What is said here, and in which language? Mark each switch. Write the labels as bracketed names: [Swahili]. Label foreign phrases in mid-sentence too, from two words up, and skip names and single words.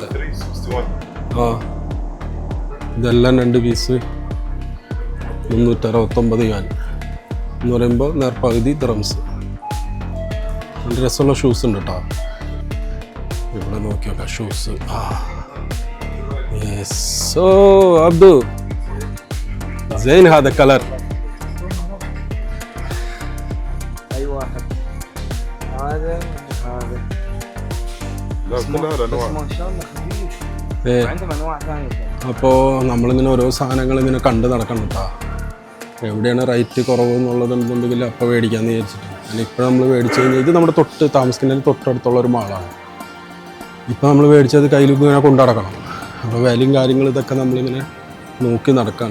[Malayalam] ആ ഇതെല്ലാം 2 പീസ് 369 യുവാൻ എന്ന് പറയുമ്പോൾ നേർപകുതി ദിർഹംസ്. നല്ല രസമുള്ള ഷൂസ് ഉണ്ട് കേട്ടോ. ഇവിടെ നോക്കി നോക്കാം ഷൂസ്. [Arabic] സോ അബ്ദു زين هذا كلر اي واحد هذا لا كلها انواع ما شاء الله خفيف. عندهم انواع ثانيه. [Malayalam] അപ്പോൾ നമ്മളിങ്ങനെ ഓരോ സാധനങ്ങൾ ഇങ്ങനെ കണ്ട് നടക്കണം കേട്ടോ. എവിടെയാണ് റേറ്റ് കുറവ് എന്നുള്ളതെന്നുണ്ടെങ്കിൽ അപ്പോൾ മേടിക്കാമെന്ന് വിചാരിച്ചിട്ട്. അല്ലെങ്കിൽ ഇപ്പോൾ നമ്മൾ മേടിച്ച് കഴിഞ്ഞാൽ ഇത് നമ്മുടെ താമസിക്കുന്നതിന് തൊട്ടടുത്തുള്ള ഒരു മാളാണ്. ഇപ്പോൾ നമ്മൾ മേടിച്ചത് കയ്യിൽ ഇങ്ങനെ കൊണ്ടു നടക്കണം. അപ്പോൾ വിലയും കാര്യങ്ങളും ഇതൊക്കെ നമ്മളിങ്ങനെ നോക്കി നടക്കാണ്.